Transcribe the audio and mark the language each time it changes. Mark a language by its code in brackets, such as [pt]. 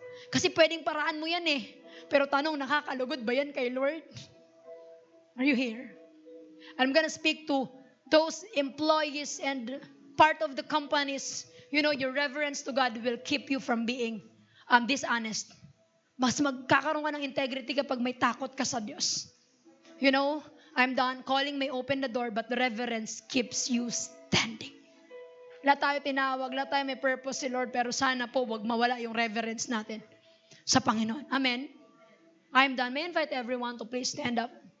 [tl] Kasi pwedeng paraan mo yan eh. Pero tanong, nakakalugod ba yan kay Lord? [en] Are you here? I'm gonna speak to those employees and part of the companies. You know, your reverence to God will keep you from being dishonest. [tl] Mas magkakaroon ka ng integrity kapag may takot ka sa Diyos. [en] You know, I'm done. Calling may open the door, but the reverence keeps you standing. [tl] Lahat tayo tinawag, lahat tayo may purpose si Lord, pero sana po wag mawala yung reverence natin sa Panginoon. Amen? [en] I'm done. May I invite everyone to please stand up.